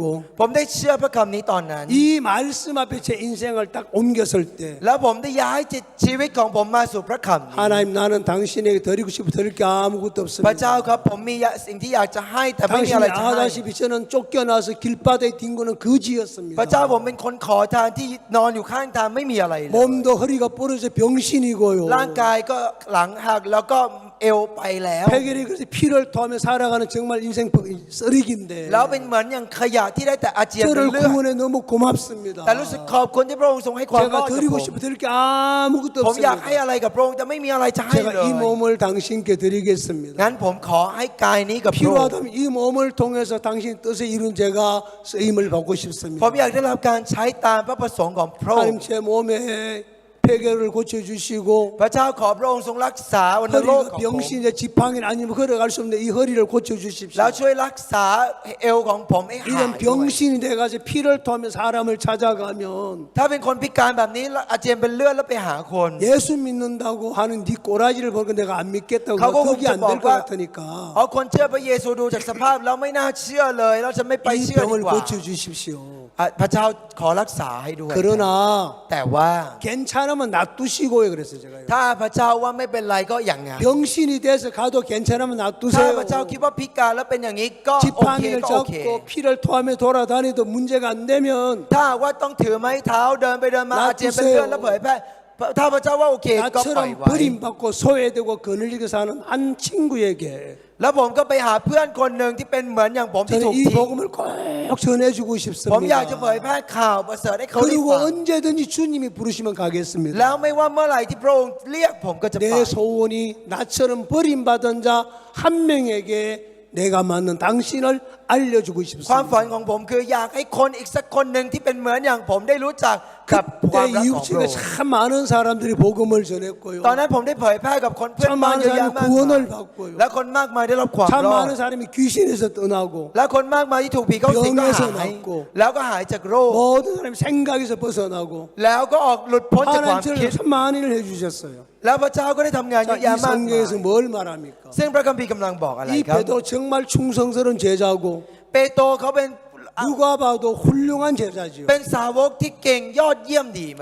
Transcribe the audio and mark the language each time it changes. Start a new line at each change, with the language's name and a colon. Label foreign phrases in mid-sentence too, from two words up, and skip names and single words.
Thai: ผมได้เชื่อพระคำนี้ตอนนั้น
Korean: 이 말씀 앞에 제 인생을 딱 옮겼을 때
Thai: แล้วผมได้ย้ายจิตชีวิตของผมมาสู่พระคำนี้
Korean: 하나님 나는 당신에게 드리고 싶어 드릴 게 아무것도
Thai: พระ
Korean: 없습니다.
Thai: เจ้าครับผมมีสิ่งที่อยากจะให้แต่ไม่มีอะไร
Korean: 당신이
Thai: จะให้
Korean: 아다시피 저는 쫓겨나서 길바닥에 뒹 거는
Thai: พระเจ้า
Korean: 거지였습니다.
Thai: ผมเป็นคนขอทานที่นอนอยู่ข้างทางไม่มีอะไรเลย
Korean: 몸도 허리가 부러져 병신이고요.
Thai: ร่างกายก็หลังหักแล้วก็เอวไปแล้ว
Korean: 폐결이 그래서 피를 토하며 살아가는 정말 인생 쓰레기인데
Thai: แล้วเป็นเหมือนอย่างขยะที่ได้แต่อาเจียนเป็น
Korean: 저를
Thai: เลือด
Korean: 구원해 너무 고맙습니다.
Thai: แต่รู้สึกขอบคุณที่พระองค์ทรงให้ความรอ
Korean: 제가
Thai: ดกับ
Korean: 드리고
Thai: ผม
Korean: 싶어 드릴 게 아무것도
Thai: ผมอยากให้
Korean: 없습니다.
Thai: อะไรกับพระองค์แต่ไม่มีอะไรจะให้เล
Korean: 제가 이
Thai: ย
Korean: 몸을 당신께 드리겠습니다.
Thai: งั้นผมขอให้กายนี้กับพระองค์
Korean: 필요하다면 이 몸을 통해서 당신 뜻에 이룬 제가 쓰임을 받고
Thai: ผม
Korean: 싶습니다.
Thai: อยากได้รับการใช้ตามพระประสงค์ของพระองค์
Korean: 하나님 제 몸에 폐결을 고쳐주시고
Thai: พระเจ้าขอพระองค์ทรงรักษาวัณโรค
Korean: 허리가
Thai: ของผม
Korean: 병신이 지팡이 아니면 걸어갈 수 없는데 이 허리를 고쳐주십시오.
Thai: แล้วช่วยรักษาเอวของผมให้หาย
Korean: 이런
Thai: ด้วย
Korean: 병신이 돼가지고 피를 토하며 사람을 찾아가면
Thai: ถ้าเป็นคนพิการแบบนี้แล้วอาเจียนเป็นเลือดแล้วไปหาคน
Korean: 예수 믿는다고 하는 네 꼬라지를 보니까 내가 안 믿겠다고 가고 그게 안 될 것 봐. 같으니까
Thai: เพราะคนเชื่อพระเยซูดูจากสภาพแล้วไม่น่าเชื่อเลยแล้วจะไม่ไป
Korean: 이
Thai: เชื่อดี
Korean: 병을
Thai: กว่า
Korean: 고쳐주십시오.
Thai: พระเจ้าขอรักษาให้ด้วย
Korean: 그러나
Thai: แต่ว่า
Korean: 괜찮으면 놔두시고요. 그래서 제가요.
Thai: ถ้าพระเจ้าว่าไม่เป็นไรก็อย่างงั้น
Korean: 병신이 돼서 가도 괜찮으면
Thai: ถ้า
Korean: 놔두세요.
Thai: พระเจ้าคิดว่าพิการแล้วเป็นอย่างนี้ก็โอเค
Korean: 지팡이를
Thai: ก็โอเค
Korean: 잡고 피를 토하며 돌아다니도 문제가 안 되면
Thai: ถ้าว่าต้องถือไม้เท้าเดินไปเดินมา
Korean: 놔두세요.
Thai: อาเจียนเป็นเลือดแล้วเผยแพร่ถ้าพระเจ้าว่าโอเคก็ปล่อย
Korean: 나처럼
Thai: ไว้
Korean: 버림받고 소외되고 거느리게 사는 한 친구에게
Thai: แล้วผมก็ไปหาเพื่อนคนหนึ่งที่เป็นเหมือนอย่างผมที่ถู
Korean: 저는
Thai: ก
Korean: 이
Thai: ทิ้ง
Korean: 복음을 꼭 전해주고
Thai: ผมอยากจะเผ
Korean: 싶습니다.
Thai: ยแพร่ข่าวประเสริฐให้เขาได้
Korean: 그리고
Thai: ฟัง
Korean: 언제든지 주님이 부르시면 가겠습니다.
Thai: แล้วไม่ว่าเมื่อไหร่ที่พระองค์เรียกผมก็จะไป
Korean: 내 소원이 나처럼 버림받은 자 한 명에게 내가 맞는 당신을 알려주고
Thai: ความ
Korean: 싶습니다.
Thai: ฝันของผมคืออยากให้คนอีกสักคนหนึ่งที่เป็นเหมือนอย่างผมได้รู้จักกับความ
Korean: 그때
Thai: รักของพระ
Korean: 이웃집에
Thai: องค์
Korean: 참 많은 사람들이 복음을 전했고요.
Thai: ตอนนั้นผมได้เผยแพร่กับคนเพื่อนบ้านเยอะแยะมาก กุศ มา ล ย
Korean: 받고요.
Thai: และคนมากมายได้รับความ
Korean: 참
Thai: รอด
Korean: 많은 사람이 귀신에서 떠나고
Thai: และคนมากมายที่ถูกผีเข้าสิงก็
Korean: 병에서
Thai: หาย
Korean: 낫고
Thai: แล้วก็หายจากโรค
Korean: 모든 사람이 생각에서 벗어나고
Thai: แล้วก็ออกหลุดพ้นจากความคิด
Korean: 하나님처럼 참 많은 일을 해주셨어요.
Thai: แล้วพระเจ้าก็ได้ทำงานเย
Korean: 자,
Thai: อะแยะ
Korean: 이
Thai: มากมาย
Korean: 성경에서 뭘 말합니까?
Thai: ซึ่งพระคัมภีร์กำลังบอกอะไร
Korean: 이
Thai: ครับ
Korean: 베드로 정말 충성스러운 제자고
Thai: เปโตรเขาเป็น
Korean: 누가 봐도 훌륭한 제자지요.
Thai: เป็นสาวกที่เก่งยอดเยี่ยมดีมาก